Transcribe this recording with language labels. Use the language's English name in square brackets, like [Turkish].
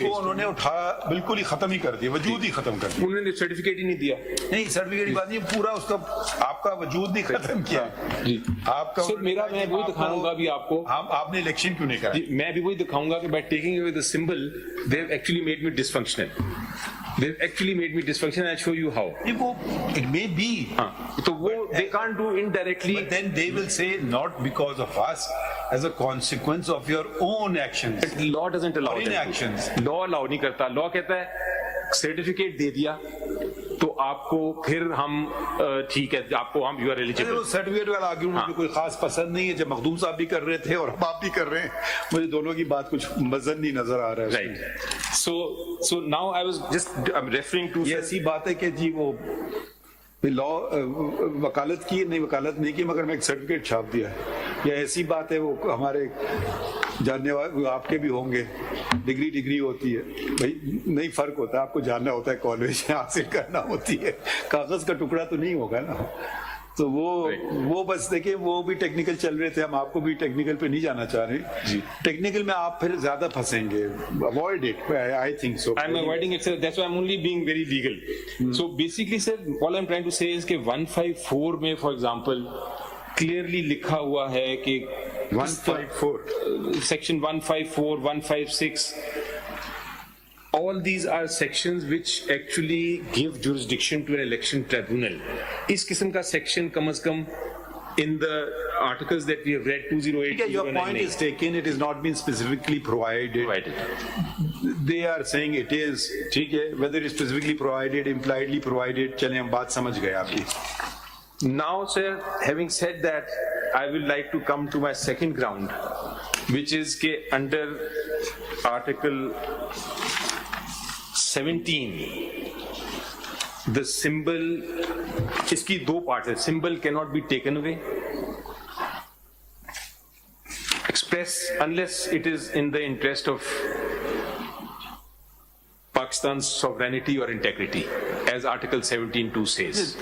[Hindi] उनको उन्होंने उठा बिल्कुल ही खत्म ही कर दिया, वजूद ही खत्म कर दिया. उन्होंने सर्टिफिकेट ही नहीं दिया. नहीं सर्टिफिकेट की बात नहीं, पूरा उसका आपका वजूद नहीं खत्म किया जी. आपका सर मेरा, मैं वही दिखाऊंगा अभी आपको. आपने इलेक्शन क्यों नहीं करा? मैं भी वही दिखाऊंगा कि [English] By taking away the symbol they have actually made me dysfunctional. They actually made me dysfunctional. I'll show you how. It may be. So they can't do indirectly. But then they will say not because of us, as a consequence of your own actions. Law doesn't allow inactions. [Hindi] Law allow नहीं करता. Law कहता है certificate दे दिया तो आपको फिर हम ठीक है आपको हम यू आर एलिजिबल। सर्टिफिकेट वाला आर्ग्यूमेंट मुझे कोई खास पसंद नहीं है, जब मखदूम साहब भी कर रहे थे और अब आप भी कर रहे हैं, मुझे दोनों की बात कुछ मजन नहीं नजर आ रहा है। [English] right, so now I was just referring to, [Hindi] ये ऐसी बात है कि जी वो लॉ वकालत की नहीं, वकालत नहीं की, मगर मैं एक सर्टिफिकेट छाप दिया है। या ऐसी बात है, वो हमारे जानने वाले आपके भी होंगे, डिग्री होती है भाई, नहीं फर्क होता है, आपको जानना होता है, कॉलेज हासिल करना होती है, कागज का टुकड़ा तो नहीं होगा ना। तो वो बस देखिए, वो भी टेक्निकल चल रहे थे, हम आपको भी टेक्निकल पे नहीं जाना चाह रहे जी। टेक्निकल में आप फिर ज्यादा फंसेंगे, [English] Avoid it, I think so. I am avoiding it sir, that's why I am only being very legal. So basically sir all I am trying to say is कि 154 में for example clearly [Hindi] लिखा हुआ है कि [English] 154 section 154, 156, all these are sections which actually give jurisdiction to an election tribunal. [Hindi] इस किस्म का section कम से कम [English] in the articles that we have read 208. Your point is taken. It is not been specifically provided. They are saying it is. [Hindi] ठीक है, [English] whether it's specifically provided, impliedly provided, [Hindi] चलें हम बात समझ गए आपकी। [English] Now, sir, having said that, I would like to come to my second ground, which is कि under Article 17, the symbol, [Hindi] इसकी दो parts है, [English] symbol cannot be taken away, express unless it is in the interest of Pakistan's sovereignty or integrity, as Article 17(2) says.